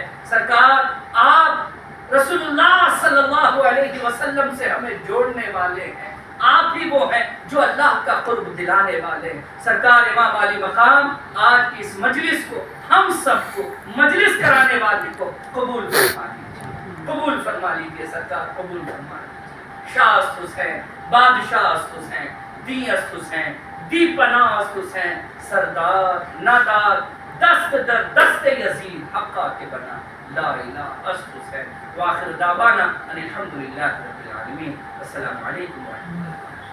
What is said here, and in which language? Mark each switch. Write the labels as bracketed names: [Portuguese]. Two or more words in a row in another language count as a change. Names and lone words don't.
[Urdu] سرکار آپ [Arabic] رسول اللہ صلی اللہ علیہ وسلم [Urdu] سے ہمیں جوڑنے والے ہیں، آپ ہی وہ ہیں جو اللہ کا قرب دلانے والے ہیں۔ سرکار امام علی مقام آج کی اس مجلس کو، ہم سب کو، مجلس کرانے والے کو قبول فرما لیجیے، قبول فرما لیجیے سرکار، قبول فرما لیجیے۔ [Persian] شاہ است حسین، بادشاہ است حسین، دی است حسین، دی پناہ است حسین، سردار نادار دست در دست یزید حقا کے بنا [Arabic] لا الہ [Persian] است حسین۔ [Arabic] وآخر دعوانا ان الحمدللہ رب العالمین۔ السلام علیکم ورحمۃ اللہ۔